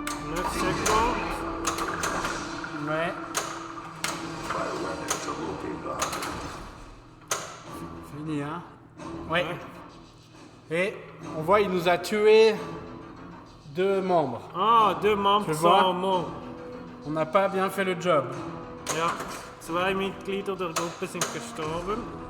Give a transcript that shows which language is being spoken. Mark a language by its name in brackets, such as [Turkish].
[French] Neuf secondes. Ouais. [English] Try a weapon to locate the hunter. [French] Fini, hein? Ouais. Et on voit, il nous a tué 2 membres. Ah, 2 membres Tu vois? sont morts. On n'a pas bien fait le job. [German] Ja, 2 Mitglieder der Gruppe sind gestorben.